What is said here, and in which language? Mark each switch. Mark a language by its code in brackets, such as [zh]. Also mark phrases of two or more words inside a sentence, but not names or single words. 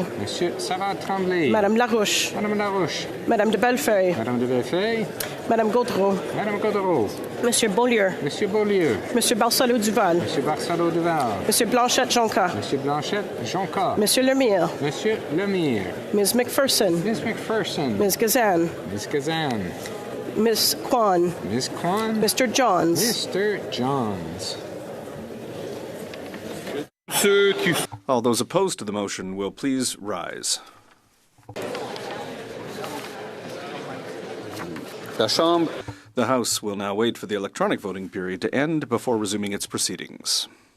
[fr] Monsieur Savard-Tremblay. Madame Larouche. Madame Larouche. Madame de Bellefeuille. Madame de Bellefeuille. Madame Gaudreau. Madame Gaudreau. Monsieur Beaulieu. Monsieur Beaulieu. Monsieur Barcelo-Duval. Monsieur Barcelo-Duval. Monsieur Blanchette-Jonca. Monsieur Blanchette-Jonca. Monsieur Lemire. Monsieur Lemire. [en] Ms. McPherson. Ms. McPherson. Ms. Gazan. Ms. Gazan. Ms. Kwan. Ms. Kwan. Mr. Johns. Mr. Johns. All those opposed to the motion will please rise. The House will now wait for the electronic voting period to end before resuming its proceedings.